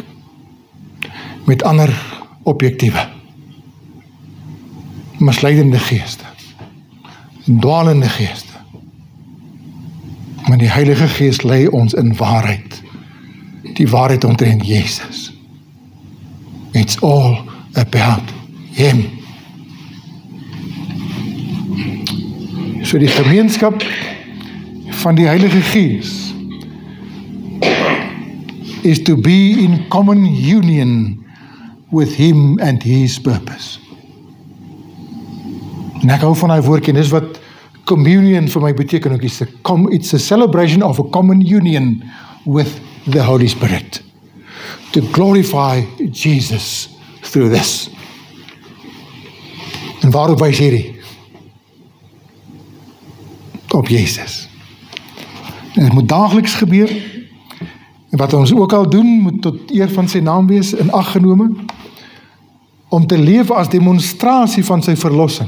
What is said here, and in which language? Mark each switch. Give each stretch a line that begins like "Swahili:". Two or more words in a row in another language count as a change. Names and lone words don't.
Afrikaans: Met ander objektiewe. Misleidende geeste. Dwalende geeste. Maar die Heilige Gees lei ons in waarheid. Die waarheid omtrent Jesus.
English: It's all about Him.
Afrikaans: So die gemeenskap van die Heilige Gees is
English: to be in common union with Him and His purpose.
Afrikaans: En ek hou van die woordjie, dis wat communion vir my beteken ook,
English: it's a celebration of a common union with the Holy Spirit. To glorify Jesus through this.
Afrikaans: En waarop wys hierdie? Op Jesus. En dit moet daagliks gebeur. En wat ons ook al doen, moet tot eer van sy naam wees, in ag genome, om te leef as demonstrasie van sy verlossing.